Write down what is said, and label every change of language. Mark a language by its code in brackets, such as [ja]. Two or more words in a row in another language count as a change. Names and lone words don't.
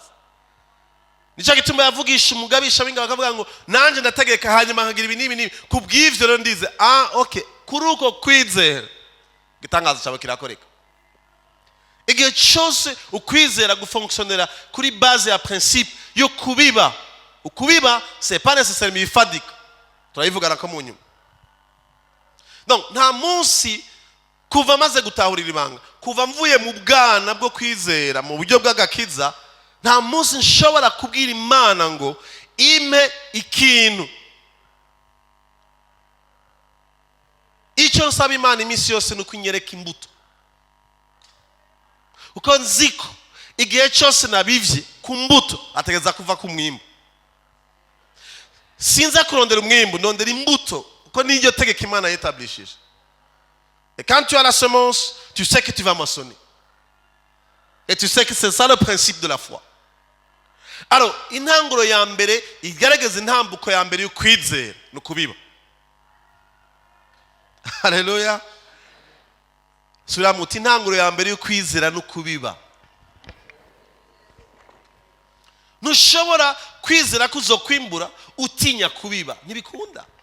[rn] Nicyo gituma yavugisha umugabisha w'ingabo akavuga ngo nanje ndategeka hanyuma nkagira ibi n'ibi n'ibi, kubw'ivyo rero ndize okay, kuri uko kwizera igitangaza cyawe kirakoreka. Igihe cyose ukwizera gufonctionnera kuri base ya principe yo kubiba. Ukubiba [fr] c'est pas nécessairement [rn] ifadika, turayivugana ko mu nyuma. Donc nta munsi kuva maze gutahurira ibanga, kuva mvuye mu bwana bwo kwizera mu buryo bw'agakiza, nta munsi nshobora kubwira Imana ngo ime ikintu. Icyo nsaba Imana iminsi yose ni ukunyereka imbuto, uko nziko igihe cyose nabivye ku mbuto ategeza kuva ku mwimbu. Sinza kurondera umwimbu, ndondera imbuto, uko n'iryo tegeko Imana yetablishije. [fr] Et quand tu as la semence, tu sais que tu vas moissonner. Et tu sais que c'est ça le principe de la foi. Alors, [rn] intanguro ya mbere igaragaza intambuko ya mbere y'ukwizera no kubiba. Haleluya. Sura muti intanguro ya mbere y'ukwizera no kubiba. Ntushobora kwizera kuzokwimbura utinya kubiba, ntibikunda.